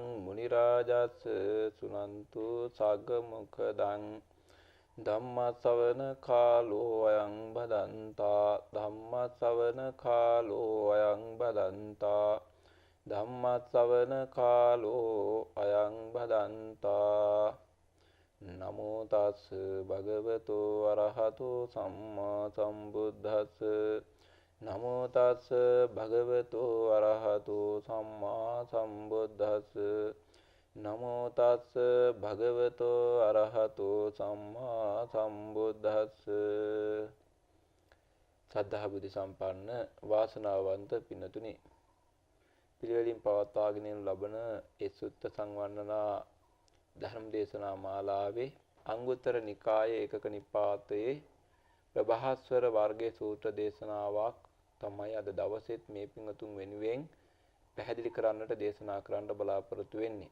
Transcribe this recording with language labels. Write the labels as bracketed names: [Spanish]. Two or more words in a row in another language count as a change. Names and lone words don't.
[Pali] මුනි රාජස් සුනන්තු සග්ග මොක්ඛදං ධම්ම ශ්‍රවණ කාලෝ අයං බදන්තා ධම්ම ශ්‍රවණ කාලෝ අයං බදන්තා ධම්ම ශ්‍රවණ කාලෝ අයං බදන්තා. නමෝ තස් භගවතු අරහතු සම්මා සම්බුද්දස්ස නමෝ තස් භගවතු අරහතු සම්මා සම්බුද්දස්ස නමෝ තස් භගවතු අරහතු සම්මා සම්බුද්දස්ස. [Sinhala] සද්ධා බුද්ධ සම්පන්න වාසනාවන්ත පින්තුනි, පිළිවෙලින් පවත්වාගෙන ලබන ඒ සුත්ත සංවර්ණනා ධර්ම දේශනා මාලාවේ අංගුත්තර නිකායේ ඒකක නිපාතයේ ප්‍රභාස්වර වර්ගයේ සූත්‍ර දේශනාවක් තමයි අද දවසේත් මේ පින්වතුන් වෙනුවෙන් පැහැදිලි කරන්නට දේශනා කරන්න බලාපොරොත්තු වෙන්නේ.